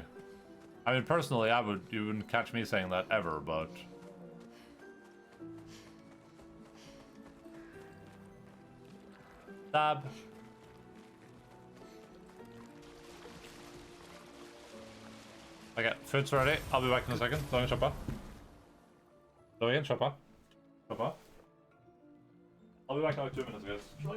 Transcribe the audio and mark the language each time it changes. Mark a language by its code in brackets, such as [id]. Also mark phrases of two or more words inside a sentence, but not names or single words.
[en] I mean, personally, you wouldn't catch me saying that ever, but... Stab. Okay, food's ready. I'll be back in a second. [no] Gå inn, kjøpe. Gå inn, kjøpe. Kjøpe. [en] I'll be back in like 2 minutes, guys.